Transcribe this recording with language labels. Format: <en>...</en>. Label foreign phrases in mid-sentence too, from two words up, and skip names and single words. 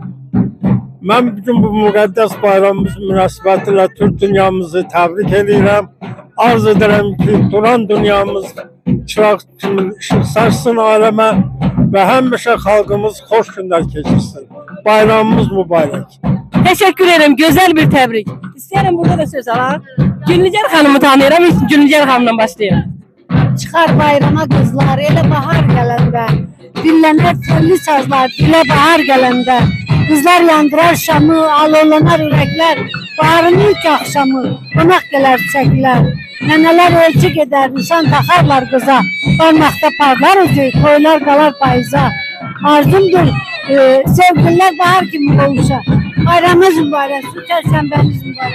<az>Mən bütün bu müqəddəs bayramımız münasibətilə Türk dünyamızı təbrik edirəm. Arz edirəm ki, duran dünyamız çıraq kimi işıq saçsın aləmə və həmişə xalqımız xoş günlər keçirsin. Bayramımız mübarək.</az> <tr>Teşekkür ederim. Güzel bir tebrik. İsterim burada da söz alalım. Gülnicer Hanım'ı tanıyorum. Gülnicer Hanım'dan başlayalım.</tr> <az>Çıxar bayrama qızlar, elə bahar gələndə, dillənər telli sazlar, dilə bahar gələndə, qızlar yandırar şamı, alovlanar ürəklər, baharın ilk axşamı, qonaq gələr çəkilər, nənələr ölçü gedər, nişan taxarlar qıza, barmaqda parlar üzü, toylar qalar payıza, arzumdur, sevgililer bahar kimi oluşa, bayramımız mübarək, su çərşənbəmiz mübarək.</az>